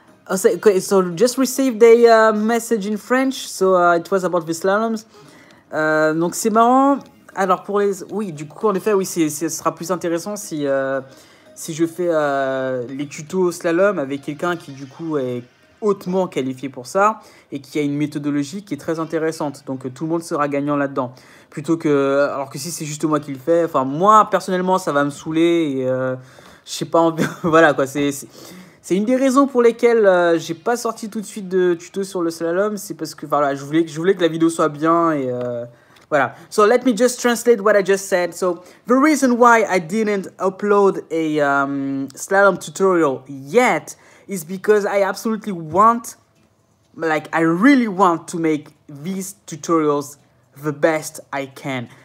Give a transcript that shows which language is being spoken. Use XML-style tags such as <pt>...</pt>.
<en>Okay, so just received a message in French. So it was about the slaloms.</en> <fr>Donc c'est marrant. Alors pour les, oui, du coup en effet, oui, ce sera plus intéressant si je fais les tutos slalom avec quelqu'un qui du coup est hautement qualifié pour ça et qui a une méthodologie qui est très intéressante. Donc tout le monde sera gagnant là-dedans. Plutôt que, alors que si c'est juste moi qui le fais, enfin moi personnellement ça va me saouler et je sais pas, voilà quoi, c'est une des raisons pour lesquelles j'ai pas sorti tout de suite de tuto sur le slalom. C'est parce que voilà, je voulais que la vidéo soit bien et Voilà.</fr> <en>So let me just translate what I just said. So the reason why I didn't upload a slalom tutorial yet is because I absolutely want, like, I really want to make these tutorials the best I can.</en>